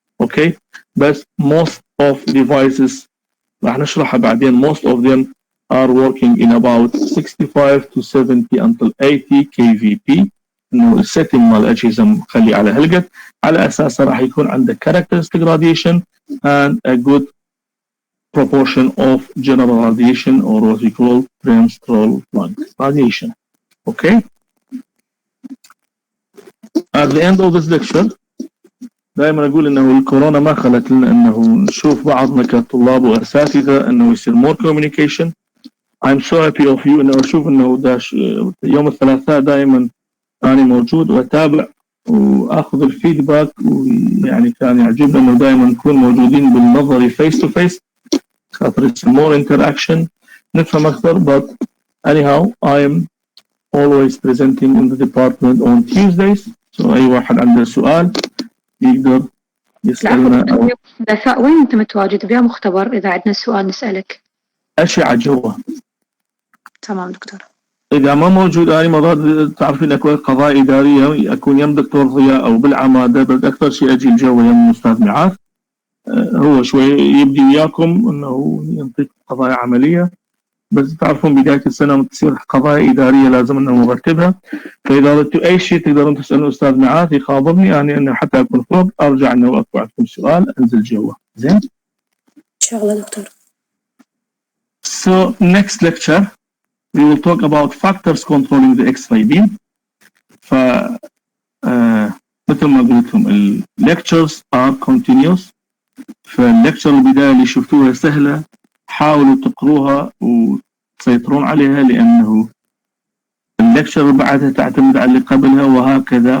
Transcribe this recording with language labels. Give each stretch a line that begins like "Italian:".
English: Okay, بس most of devices
Arabic: راح نشرحها بعدين
English: most of them are working in about 65 to 70 until 80 kVp.
Arabic: انه السيتنج مال الاجهزه مخلي على هالقد، على اساسه راح يكون عندك
English: characteristic radiation and a good proportion of general radiation or what we call brainstorm long radiation. Okay. At the end of this lecture
Arabic: دائما اقول انه الكورونا ما خلت لنا انه نشوف بعضنا كطلاب واساتذه انه يصير
English: more communication. I'm so happy of you
Arabic: انه اشوف انه يوم الثلاثاء دائما انا موجود واتابع واخذ الفيدباك، ويعني كان يعجبني انه دائما نكون موجودين بالنظري فيس تو فيس خاطر
English: it's more interaction
Arabic: نفهم اكثر.
English: but anyhow I am always presenting in the department on Tuesdays, so
Arabic: اي واحد عنده سؤال يقدر يسألنا. الثلاثاء وين انت متواجد؟ بيا مختبر اذا عندنا سؤال نسألك. أشعة جوا. تمام دكتور. إذا ما موجود أنا مرات تعرفين أكو قضايا إدارية أكون يم دكتور ضياء أو بالعمادة، بس أكثر شيء أجي الجو يم أستاذ معاذ، هو شوي يبدي وياكم إنه ينطيك قضايا عملية، بس تعرفون بداية السنة تصير قضايا إدارية لازم إنه نرتبها. فإذا ردتوا أي شيء تقدرون تسألوا أستاذ معاذ يخابرني يعني إنه حتى أكون فوق أرجع إنه أكو عندكم سؤال أنزل جوا. زين؟ إن شاء الله دكتور.
English: So next lecture we will talk about factors controlling the X-ray beam.
Arabic: ف مثل ما قلت لكم ال
English: lectures are continuous.
Arabic: فالlecture البداية اللي شفتوها سهلة حاولوا تقروها وتسيطرون عليها، لأنه الليكتشر اللي بعدها تعتمد على اللي قبلها وهكذا.